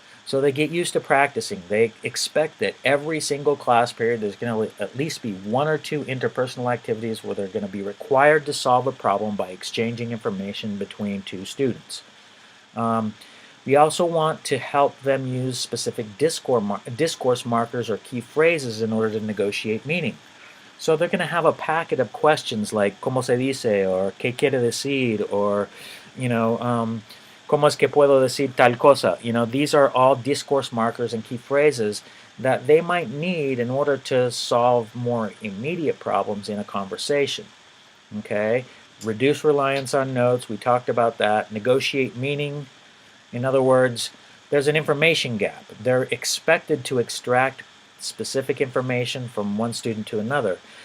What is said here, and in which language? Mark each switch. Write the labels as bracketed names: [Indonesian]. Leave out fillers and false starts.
[English] So they get used to practicing. They expect that every single class period there's going to at least be one or two interpersonal activities where they're going to be required to solve a problem by exchanging information between two students. We also want to help them use specific discourse markers or key phrases in order to negotiate meaning. So they're going to have a packet of questions like [Spanish] ¿Cómo se dice? Or ¿Qué quiere decir? Or, ¿Cómo es que puedo decir tal cosa? [English] These are all discourse markers and key phrases that they might need in order to solve more immediate problems in a conversation. Okay? Reduce reliance on notes. We talked about that. Negotiate meaning. In other words, there's an information gap. They're expected to extract specific information from one student to another.